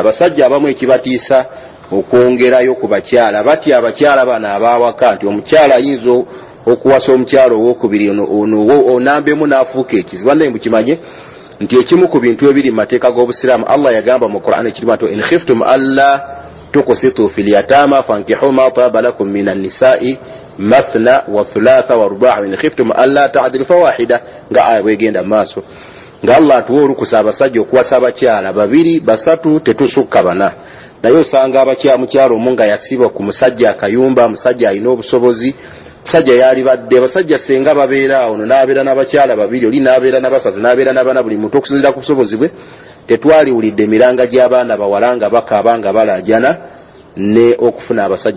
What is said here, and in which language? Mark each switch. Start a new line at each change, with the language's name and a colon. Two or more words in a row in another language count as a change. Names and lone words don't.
Ganda: Abasajja abamu ekibatiisa okwongerayo ku bakyala, batya abakyala bano abawaka nti omukyala ayinza okuwasa omukyala owokubiri onambemu n'afuuka ekizibu. Naye mukimanye nti ekimu ku bintu ebiri mu mateeka g'obusiraamu, Allah yagamba mu Qur'an ekirimu nti
Arabic: إن خفتم ألا تقسطوا في اليتامى فانكحوا ما طاب لكم من النساء مثنى وثلاث ورباع إن خفتم ألا تعدلوا فواحدة,
Ganda: nga aya bwegenda maaso nga Allah atuwa olukusa abasajja okuwasa abakyala babiri basatu tetusukka bana. Naye osanga mukyalo omu nga yasiba ku musajja akayumba, musajja alina obusobozi, musajja yali badde, abasajja senga babeera awo n'abeera n'abakyala babiri, oli n'abeera n'abasatu n'abeera n'abaana buli muntu okusinziira ku busobozi bwe, tetwaliwulidde emiranga gy'abaana bawala nga bakaaba nga balaajana ne okufuna abasajja.